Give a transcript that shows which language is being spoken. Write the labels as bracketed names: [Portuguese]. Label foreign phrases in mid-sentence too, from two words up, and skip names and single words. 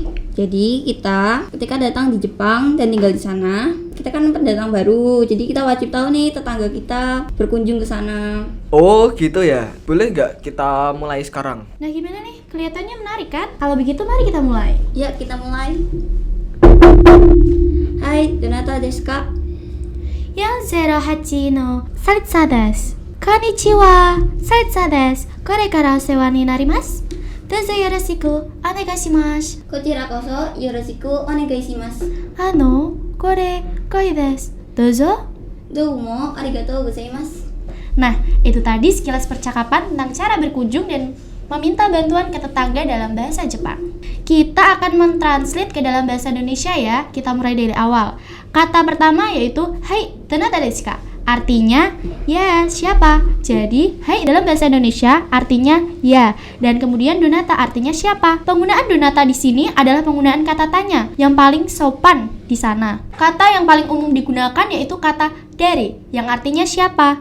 [Indonesian] Jadi kita ketika datang di Jepang dan tinggal di sana, kita kan pendatang baru. Jadi kita wajib tahu nih tetangga kita berkunjung ke sana. Oh gitu ya, boleh nggak kita mulai sekarang? Nah, gimana nih? Kelihatannya menarik kan? Kalau begitu mari kita mulai. Ya, kita mulai. Hai, [Japanese] どなたですか? 408のサリツァです。こんにちは、サリツァです。これからお世話になります。どうぞよろしくお願いします。こちらこそよろしくお願いします。これ恋です。どうぞ。どうも、ありがとうございます. [Indonesian] Nah, itu tadi sekilas percakapan tentang cara berkunjung dan meminta bantuan ke tetangga dalam bahasa Jepang. Kita akan mentranslate ke dalam bahasa Indonesia ya. Kita mulai dari awal. Kata pertama yaitu hai, [Japanese] どなたですか? [Indonesian] Artinya ya, siapa? Jadi hai dalam bahasa Indonesia artinya ya, dan kemudian donata artinya siapa. Penggunaan donata di sini adalah penggunaan kata tanya yang paling sopan di sana. Kata yang paling umum digunakan yaitu kata dere yang artinya siapa.